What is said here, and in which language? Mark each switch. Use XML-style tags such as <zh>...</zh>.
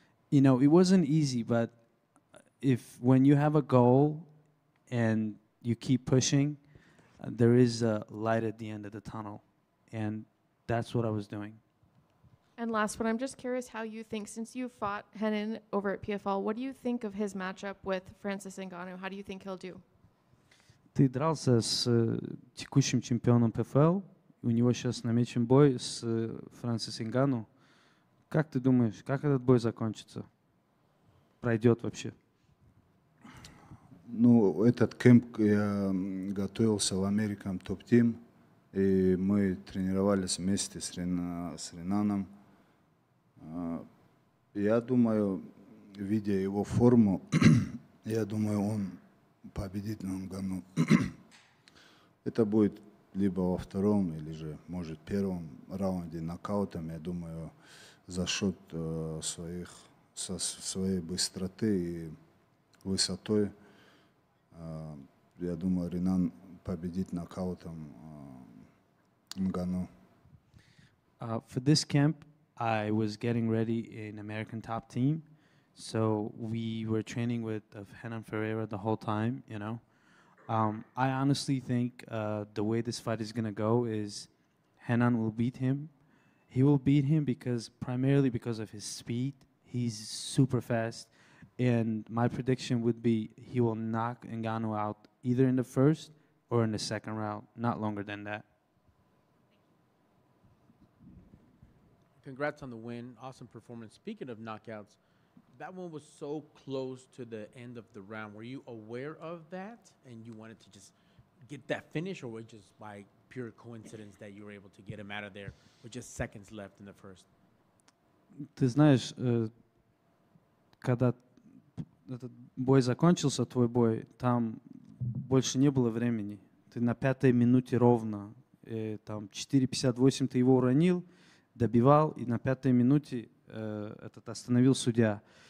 <en>You know, it wasn't easy, but when you have a goal and you keep pushing, there is a light at the end of the tunnel, and that's what I was doing. And last one, I'm just curious how you think, since you fought Henan over at PFL, what do you think of his matchup with Francis Ngannou? How do you think he'll do?</en> <ru>Ты дрался с текущим чемпионом ПФЛ, у него сейчас намечен бой с Франсис Нгану. Как ты думаешь, как этот бой закончится? Пройдет вообще? Ну, этот кемп я готовился в American Top Team, и мы тренировались вместе с Ренаном. Я думаю, видя его форму, я думаю, он победит Нгану. Это будет либо во втором, или же, может, первом раунде нокаутом, я думаю, за счет своей быстроты и высотой. Я думаю, Ренан победит нокаутом Нгану.</ru> <en>For this camp, I was getting ready in American Top Team, so we were training with Renan Ferreira the whole time, you know. I honestly think the way this fight is going to go is Renan will beat him. He will beat him primarily because of his speed. He's super fast. And my prediction would be he will knock Ngannou out either in the first or in the second round, not longer than that. Congrats on the win. Awesome performance. Speaking of knockouts, that one was so close to the end of the round. Were you aware of that and you wanted to just get that finish, or was it just by pure coincidence that you were able to get him out of there with just seconds left in the first?</en> <ru>Ты знаешь, когда этот бой закончился, твой бой, там больше не было времени. Ты на 5-й минуте ровно, там 4:58 ты его уронил, добивал, и на 5-й минуте остановил судья.</ru>